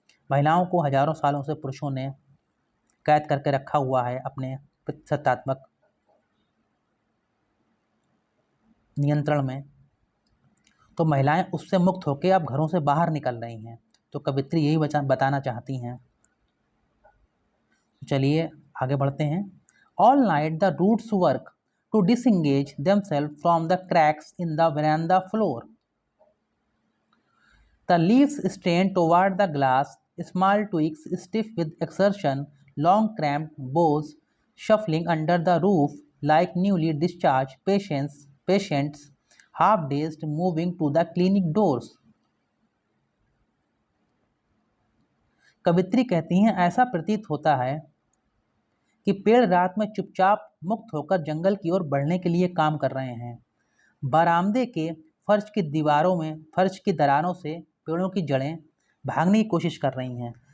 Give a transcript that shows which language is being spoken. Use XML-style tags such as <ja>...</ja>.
<hi>महिलाओं को हजारों सालों से पुरुषों ने कैद करके रखा हुआ है अपने पितृसत्तात्मक नियंत्रण में, तो महिलाएं उससे मुक्त होकर अब घरों से बाहर निकल रही हैं। तो कवित्री यही बताना चाहती हैं। चलिए आगे बढ़ते हैं।</hi> <en>All night the roots work to disengage themselves from the cracks in the veranda floor. The leaves strain toward the glass, small twigs stiff with exertion, long cramped boughs shuffling under the roof like newly discharged patients half dazed moving to the clinic doors.</en> <hi>कवित्री कहती हैं, ऐसा प्रतीत होता है कि पेड़ रात में चुपचाप मुक्त होकर जंगल की ओर बढ़ने के लिए काम कर रहे हैं। बरामदे के फर्श की दरारों से पेड़ों की जड़ें भागने की कोशिश कर रही हैं।</hi>